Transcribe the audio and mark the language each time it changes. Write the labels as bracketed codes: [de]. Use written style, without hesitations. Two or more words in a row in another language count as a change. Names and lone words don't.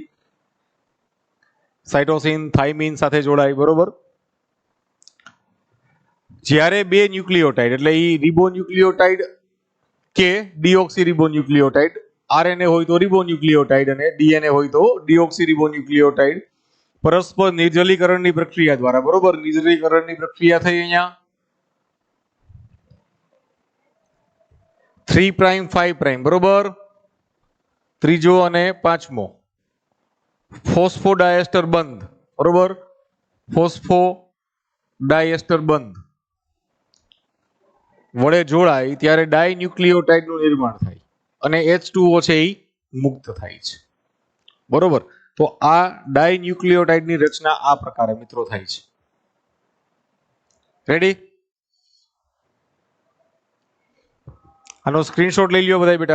[gu] સાઇટોસિન થાઇમિન સાથે જોડાય બરોબર. જ્યારે બે ન્યુક્લિયોટાઇડ એટલે એ રિબોન્યુક્લિયોટાઇડ કે ડીઓક્સી રિબોન્યુક્લિયોટાઇડ RNA હોય તો રિબોન્યુક્લિયોટાઇડ અને DNA હોય તો ડીઓક્સી રિબોન્યુક્લિયોટાઇડ પરસ્પર નિર્જલીકરણની પ્રક્રિયા દ્વારા, બરોબર। નિર્જલીકરણની પ્રક્રિયા થઈ અહીંયા 3 પ્રાઇમ 5 પ્રાઇમ, બરોબર। ત્રીજો અને પાંચમો ફૉસ્ફોડાયસ્ટર બંધ, બરોબર। ફૉસ્ફોડાયસ્ટર બંધ વડે જોડાય ત્યારે ડાયન્યૂક્લિયોટાઇડનું નિર્માણ થાય અને H2O છે ઈ મુક્ત થાય છે, બરોબર। તો આ ડાયન્યૂક્લિયોટાઇડની રચના આ પ્રકારે મિત્રો થાય છે। रेडी? આનો સ્ક્રીનશૉટ લઈ લ્યો બધાય બેટા।